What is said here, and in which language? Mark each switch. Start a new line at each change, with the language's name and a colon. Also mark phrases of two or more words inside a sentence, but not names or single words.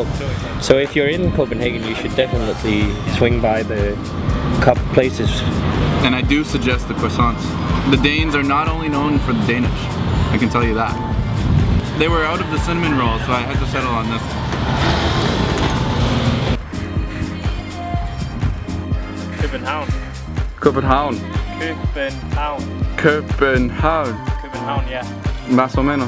English: So if you're in Copenhagen, you should definitely swing by the cup places. And I do suggest the croissants. The Danes are not only known for the Danish, I can tell you that. They were out of the cinnamon roll, so I had to settle on this. Copenhagen. Copenhagen. Copenhagen. Copenhagen. Copenhagen, ja.
Spanish: Más o menos.